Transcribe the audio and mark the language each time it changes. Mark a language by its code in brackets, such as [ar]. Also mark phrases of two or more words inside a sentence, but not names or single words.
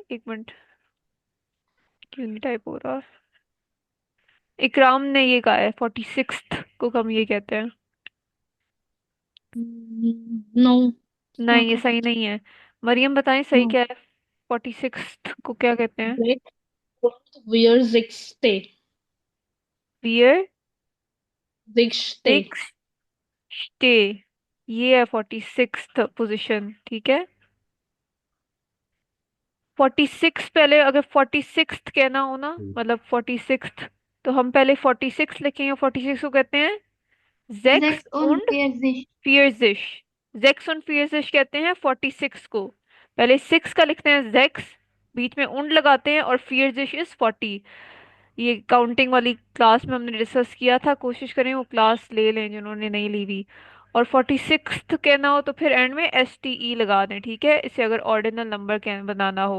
[hi] 1 मिनट, क्यों नहीं टाइप हो रहा? इकराम ने ये कहा है 46 को हम ये कहते हैं। [en] No, it's [hi] नहीं, [en] not [hi] ये सही [en] right. [hi] नहीं है। मरियम बताएं सही [en] No. [hi] क्या है? 46 को क्या कहते हैं? [de] Six und wir Sechste. वियर Sechste. [hi] सिक्स स्टे, ये है 46 पोजीशन, ठीक है। 46 पहले अगर 46 कहना हो ना, मतलब 46, तो हम पहले 46 लिखेंगे, 46 को कहते हैं जेक्स [de] Sechs und und 40। Vierzig. Sechs und vierzig [hi] कहते हैं 46 को। पहले 6 का लिखते हैं जेक्स, बीच में उंड लगाते हैं, और फियरजिश इज 40। ये काउंटिंग वाली क्लास में हमने डिस्कस किया था, कोशिश करें वो क्लास ले लें जिन्होंने नहीं ली हुई। और 46 कहना हो तो फिर एंड में STE लगा दें, ठीक है, इसे अगर ऑर्डिनल नंबर कह बनाना हो।